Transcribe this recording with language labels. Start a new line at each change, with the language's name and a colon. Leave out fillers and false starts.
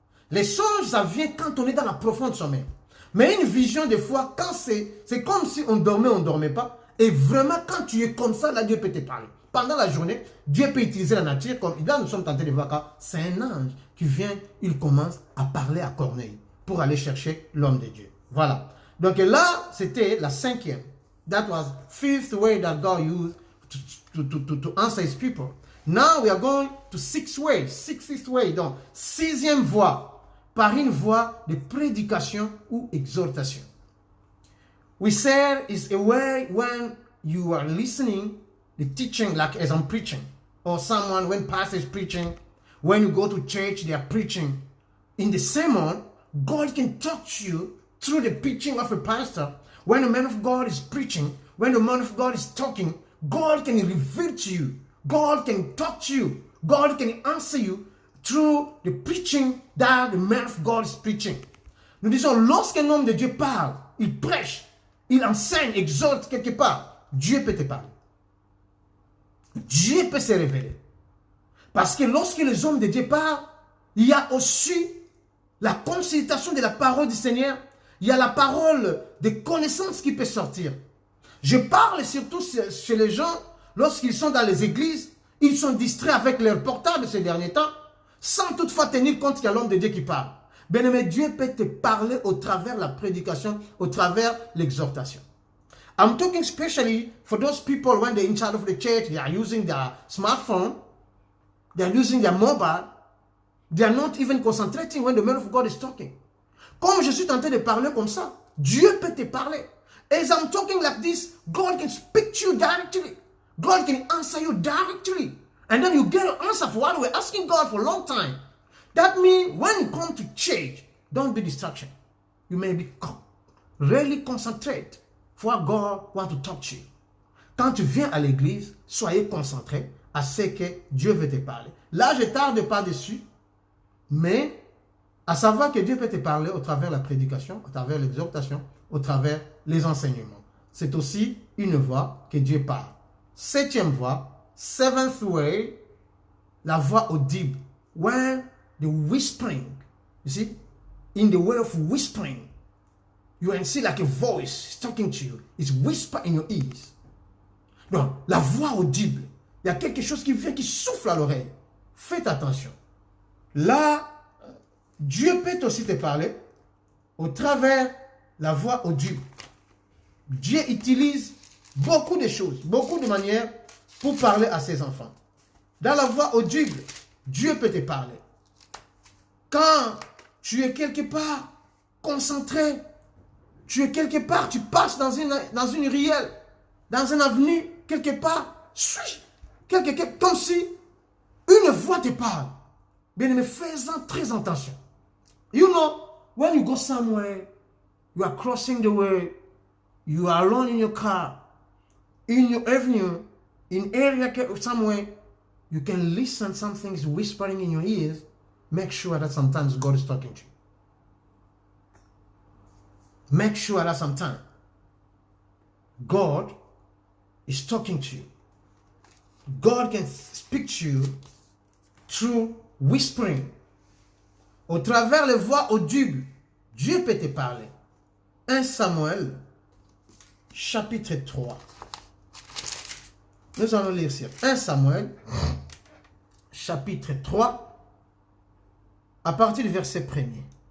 French: Les songes, ça vient quand on est dans la profonde sommeil. Mais une vision, des fois, quand c'est comme si on dormait, on ne dormait pas. Et vraiment, quand tu es comme ça, là, Dieu peut te parler. Pendant la journée, Dieu peut utiliser la nature. Comme là, nous sommes tentés de voir que c'est un ange qui vient, il commence à parler à Corneille pour aller chercher l'homme de Dieu. Voilà. Donc là, c'était la cinquième.
English: That was fifth way that God used to answer his people. Now we are going to sixth way.
French: Donc, sixième voie. Par une voie de prédication ou exhortation.
English: We said it's a way when you are listening, the teaching, like as I'm preaching, or someone, when pastor is preaching, when you go to church, they are preaching. In the sermon, God can talk to you through the preaching of a pastor. When the man of God is preaching, when the man of God is talking, God can reveal to you. God can talk to you. God can answer you through the preaching that the man of God is preaching.
French: Nous disons, lorsqu'un homme de Dieu parle, il prêche, il enseigne, exhorte quelque part, Dieu peut te parler. Dieu peut se révéler. Parce que lorsque les hommes de Dieu parlent, il y a aussi la consultation de la parole du Seigneur. Il y a la parole de connaissance qui peut sortir. Je parle surtout chez les gens, lorsqu'ils sont dans les églises, ils sont distraits avec leur portable ces derniers temps, sans toutefois tenir compte qu'il y a l'homme de Dieu qui parle. Bien-aimé, Dieu peut te parler au travers la prédication, au travers l'exhortation.
English: I'm talking especially for those people when they're in charge of the church, they are using their smartphone, they are using their mobile, they are not even concentrating when the man of God is talking.
French: Comme je suis tenté de parler comme ça, Dieu peut te parler.
English: As I'm talking like this, God can speak to you directly. God can answer you directly. And then you get an answer for what we're asking God for a long time. That means when you come to church, don't be distraction. You may be really concentrate for what God wants to talk to you.
French: Quand tu viens à l'église, soyez concentré à ce que Dieu veut te parler. Là, je ne tarde pas dessus, mais à savoir que Dieu peut te parler au travers de la prédication, au travers de l'exhortation, au travers les enseignements. C'est aussi une voix que Dieu parle. Septième voix,
English: seventh way,
French: la voix audible.
English: When the whispering, you see, in the way of whispering, you can see like a voice talking to you. It's whisper in your ears.
French: Donc, la voix audible, il y a quelque chose qui vient, qui souffle à l'oreille. Faites attention. Là, Dieu peut aussi te parler au travers la voix audible. Dieu utilise beaucoup de choses, beaucoup de manières pour parler à ses enfants. Dans la voix audible, Dieu peut te parler. Quand tu es quelque part concentré, tu es quelque part, tu passes dans une ruelle, dans une avenue, quelque part, comme si une voix te parle. Bien-aimé, fais-en très attention.
English: You know, when you go somewhere, you are crossing the way, you are alone in your car, in your avenue, in area somewhere, you can listen some things whispering in your ears. Make sure that sometimes God is talking to you. Make sure that sometimes God is talking to you. God can speak to you through whispering.
French: Au travers les voix audibles, Dieu peut te parler. 1 Samuel, chapitre 3. Nous allons lire sur 1 Samuel, chapitre 3, à partir du verset 1er.